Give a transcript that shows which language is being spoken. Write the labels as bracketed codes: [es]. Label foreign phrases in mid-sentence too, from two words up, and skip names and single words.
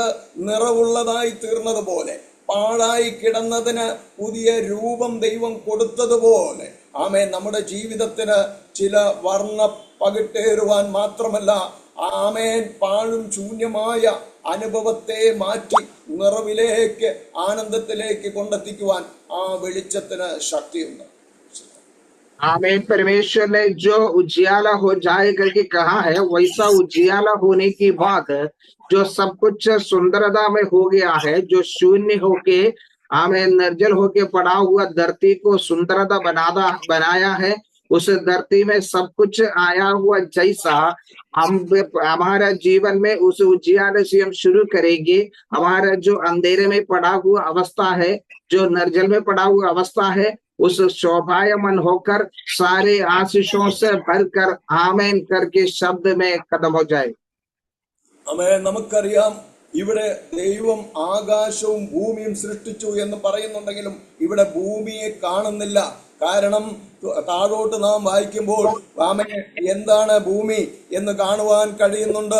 [ml] നിറവുള്ളതായി തീർന്നതുപോലെ, പാഴായി കിടന്നതിന് പുതിയ രൂപം ദൈവം കൊടുത്തതുപോലെ ആമേൻ നമ്മുടെ ജീവിതത്തിന് ചില വർണ്ണ പകിട്ടേറുവാൻ മാത്രമല്ല ആമേൻ പാഴും ശൂന്യമായ അനുഭവത്തെ മാറ്റി നിറവിലേക്ക് ആനന്ദത്തിലേക്ക് കൊണ്ടെത്തിക്കുവാൻ ആ വെളിച്ചത്തിന് ശക്തിയുണ്ട്. [hi] आमीन। परमेश्वर ने जो उजियाला हो जाए करके कहा है, वैसा उजियाला होने की बात जो सब कुछ सुंदरता में हो गया है, जो शून्य होके आमीन निर्जल होके पड़ा हुआ धरती को सुंदरता बनाया है, उस धरती में सब कुछ आया हुआ जैसा हम हमारा जीवन में उस उजियाले से हम शुरू करेंगे। हमारा जो अंधेरे में पड़ा हुआ अवस्था है, जो निर्जल में पड़ा हुआ अवस्था है, उस शोभायमान होकर सारे आशीषों से भरकर आमीन करके शब्द में कदम हो जाए। [ml] ആമേൻ. നമുക്കറിയാം ഇവിടെ ദൈവം ആകാശവും ഭൂമിയും സൃഷ്ടിച്ചു എന്ന് പറയുന്നുണ്ടെങ്കിലും ഇവിടെ ഭൂമിയെ കാണുന്നില്ല. കാരണം താഴോട്ട് നാം വായിക്കുമ്പോൾ ആമേൻ എന്താണ് ഭൂമി എന്ന് കാണുവാൻ കഴിയുന്നുണ്ട്.